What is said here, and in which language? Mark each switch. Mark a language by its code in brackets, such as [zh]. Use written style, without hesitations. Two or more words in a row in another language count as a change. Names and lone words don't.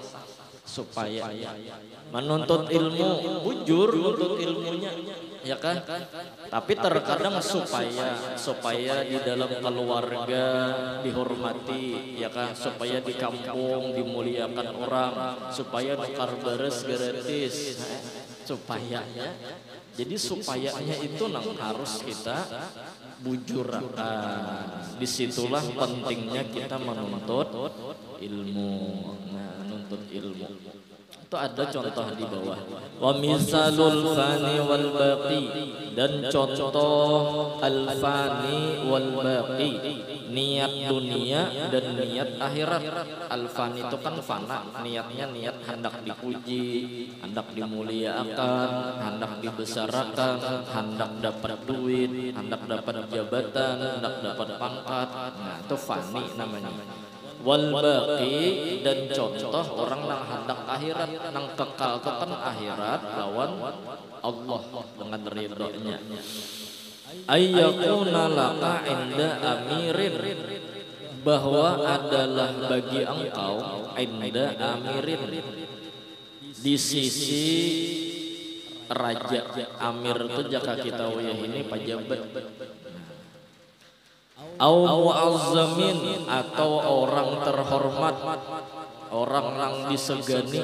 [bjn] Supaya menuntut ilmu bujur menuntut ilmunya ya kan, tapi terkadang supaya di dalam keluarga dihormati ya kan, supaya di kampung dimuliakan orang, supaya nukar beres gratis supayanya. Jadi supayanya itu nang harus kita bujurkan. Disitulah pentingnya kita menuntut ilmu. Nah, menuntut ilmu itu ada contoh di bawah. [ar] ومثال الفاني والباقي, [bjn] dan contoh [ar] الفاني والباقي, [bjn] niat dunia dan niat akhirat. [ar] الفاني [bjn] itu kan fana, niatnya niat hendak dipuji, hendak dimuliakan, hendak dibesarkan, hendak dapat duit, hendak dapat jabatan, hendak dapat pangkat. Nah, itu fani namanya. [ar] والباقي, [bjn] dan contoh orang nang hendak akhirat, nang kekal itu kan akhirat lawan Allah dengan ridhonya. [ar] أن يكون لك عند أمير, [bjn] bahwa adalah bagi engkau [ar] عند أمير, [bjn] di sisi raja. Amir itu jaka kita wayah ini pejabat. [ar] أو معظم, [bjn] atau orang terhormat, orang yang disegani.